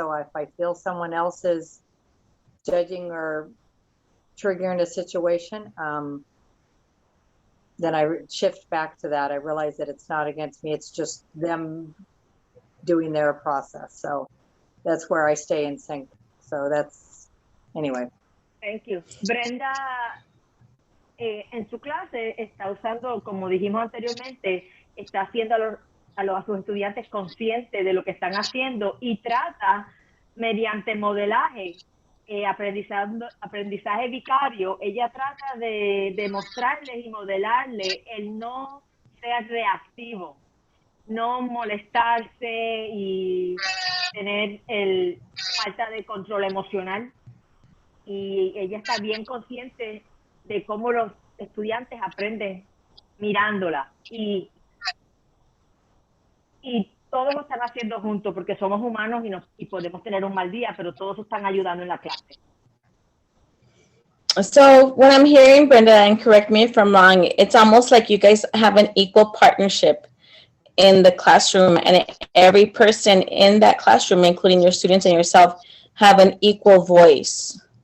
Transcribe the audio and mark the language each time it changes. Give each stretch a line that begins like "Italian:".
English: So if I feel someone else is judging or triggering a situation, then I shift back to that. I realize that it's not against me, it's just them doing their process. So that's where I stay in sync. So anyway. Thank you.
Spanish: Brenda, en su clase está usando, como dijimos anteriormente, está haciendo a sus estudiantes conscientes de lo que están haciendo y trata, mediante modelaje, aprendizaje vicario, ella trata de mostrarles y modelarles el no ser reactivo, no molestarse y tener falta de control emocional. Y ella está bien consciente de cómo los estudiantes aprenden mirándola. Y todos lo están haciendo juntos porque somos humanos y podemos tener un mal día, pero todos están ayudando en la clase.
English: So, when I'm hearing Brenda, and correct me if I'm wrong, it's almost like you guys have an equal partnership in the classroom, and every person in that classroom, including your students and yourself, have an equal voice.